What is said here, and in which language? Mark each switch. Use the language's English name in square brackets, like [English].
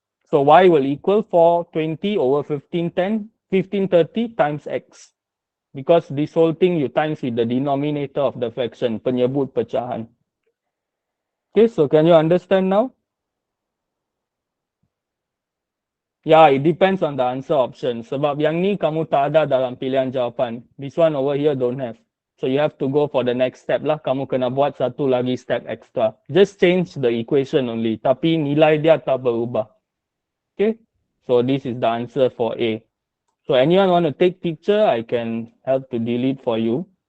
[English] So Y will equal 420 over 1510, 1530 times X. Because this whole thing you times with the denominator of the fraction, [Malay] penyebut pecahan. [English] Okay, so can you understand now? Yeah, it depends on the answer option. [Malay] Sebab yang ni kamu tak ada dalam pilihan jawapan. [English] This one over here don't have. So you have to go for the next step lah. [Malay] Kamu kena buat satu lagi [English] step extra. Just change the equation only. [Malay] Tapi nilai dia tak berubah. [English] Okay, so this is the answer for A. So anyone want to take picture, I can help to delete for you.